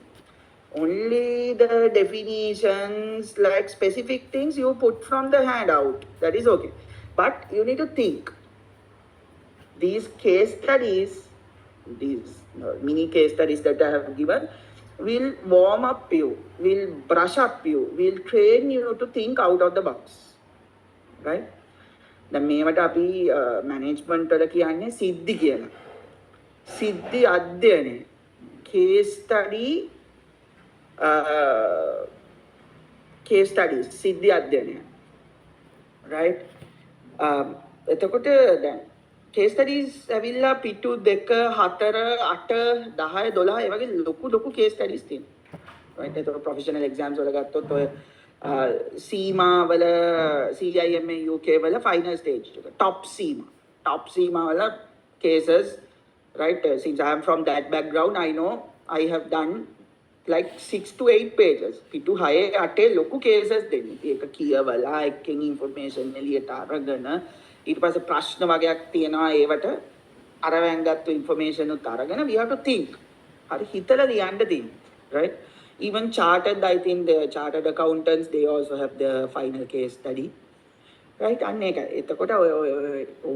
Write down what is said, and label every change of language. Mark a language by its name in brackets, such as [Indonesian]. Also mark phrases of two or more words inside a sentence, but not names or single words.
[English] Only the definitions, like specific things you put from the handout, that is okay. But you need to think. These case studies, these mini case studies that I have given, will warm up you, will brush up you, will train you to think out of the box. Right? [Sinhala] දැන් මේවට අපි මැනේජ්මන්ට් වල කියන්නේ සිද්ධි කියලා. සිද්ධි අධ්‍යයනය. [English] case studies [Sinhala] සිද්ධි අධ්‍යයනය. right? එතකොට දැන් [English] case studies [Sinhala] ඇවිල්ලා පිටු 2 4 8 10 12 ඒ වගේ ලොකු [English] case studies [Sinhala] තියෙනවා. right? එතකොට [English] professional exams [Sinhala] වල ගත්තොත් ඔය සීමා වල CIMA UK වල [English] final stage top [Sinhala] සීමා වල cases, right? [English] Since I am from that background, I know I have done like 6 to 8 pages. [Sinhala] පිටු 6 8 ලොකු cases දෙන්නේ. ඒක කියවලා එකකින් information එළියට අරගෙන ඊට පස්සේ ප්‍රශ්න වගේක් තියෙනවා ඒවට අර වැංගත්තු information උත් අරගෙන [English] we have to think. [Sinhala] හරි හිතලා ලියන්න තියෙනවා, right? [English] Even chartered, I think the chartered accountants, they also have the final case study, right? [Sinhala] අන්න ඒකයි. එතකොට